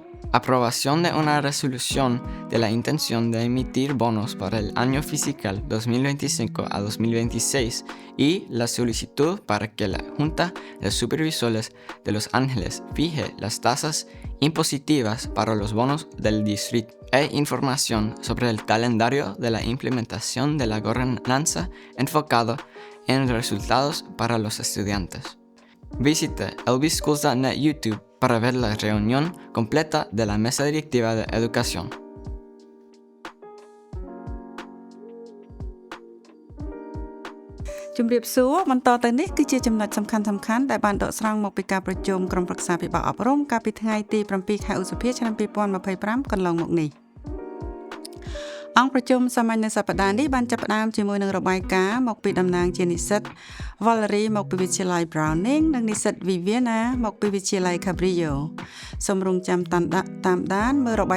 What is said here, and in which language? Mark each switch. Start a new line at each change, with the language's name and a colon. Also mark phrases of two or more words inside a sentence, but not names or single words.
Spanish: Aprobación de una resolución de la intención de emitir bonos para el año fiscal 2025 a 2026 y la solicitud para que la Junta de Supervisores de Los Ángeles fije las tasas impositivas para los bonos del distrito e información sobre el calendario de la implementación de la gobernanza enfocado en resultados para los estudiantes. Visite lbschools.net YouTube para ver la reunión completa de la Mesa Directiva de Educación.
Khmer: ជំរាបសួរបន្តទៅនេះគឺជាចំណុចសំខាន់ៗដែលបានដកស្រង់មកពីការប្រជុំក្រុមប្រឹក្សាពិបាលអប់រំកាលពីថ្ងៃទី7ខែឧសភាឆ្នាំ2025កន្លងមកនេះអង្គប្រជុំសាមញ្ញនៅសប្តាហ៍នេះបានចាប់ផ្ដើមជាមួយនឹងរបាយការណ៍មកពីតំណាងជានិស្សិត Valerie មកពីវិទ្យាល័យ Browning និងនិស្សិត Viviana មកពីវិទ្យាល័យ Cabrillo សូមរងចាំតាមដានមើលរបាយ